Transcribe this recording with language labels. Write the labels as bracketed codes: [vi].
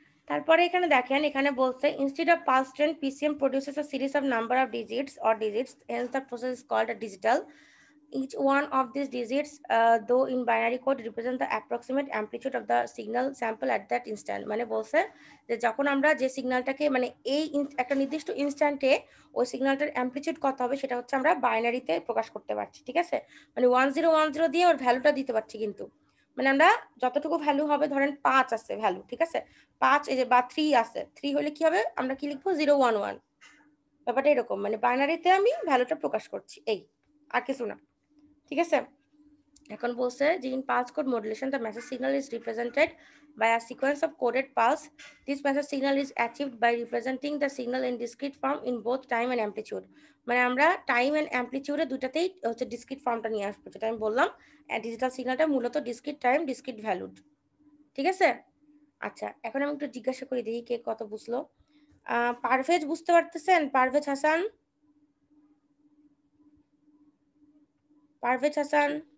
[bn] তারপরে এখানে দেখেন, এখানে বলছে [en] instead of pulse trend PCM produces a series of number of digits, hence the process is called a digital. Each one of these digits, though in binary code, represent the approximate amplitude of the signal sample at that instant. [bn] মানে বলছে যে যখন আমরা যে সিগন্যালটাকে মানে এই একটা নির্দিষ্ট ইনস্ট্যান্টে ওই সিগন্যালটার অ্যামপ্লিটিউড কত হবে সেটা হচ্ছে আমরা বাইনারিতে প্রকাশ করতে পারছি। ঠিক আছে, মানে 1010 দিয়ে ওর ভ্যালুটা দিতে পারছি, কিন্তু মানে আমরা যতটুকু ভ্যালু হবে, ধরেন 5 আছে ভ্যালু, ঠিক আছে, 5 এই যে বা 3 আছে, 3 হলে কি হবে, আমরা কি লিখবো 011, ব্যাপারটা এরকম, মানে বাইনারিতে আমি ভ্যালুটা প্রকাশ করছি, এই আর কিছু না। ঠিক আছে, এখন বলছে যে [en] in pulse code modulation the message signal is represented by a sequence of coded pulse. This message signal is achieved by representing the signal in discrete form in both time and amplitude. [bn] মানে আমরা time and অ্যামপ্লিটিউডে দুটাতেই হচ্ছে discrete ফর্মটা নিয়ে আসবো, যেটা আমি বললাম digital সিগন্যালটা মূলত ডিসক্রিট টাইম ডিসক্রিট ভ্যালুড। ঠিক আছে, আচ্ছা এখন আমি একটু জিজ্ঞাসা করি দেখি কে কত বুঝলো। পারভেজ বুঝতে পারতেছেন, পারভেজ হাসান, পারভেজ হাসান।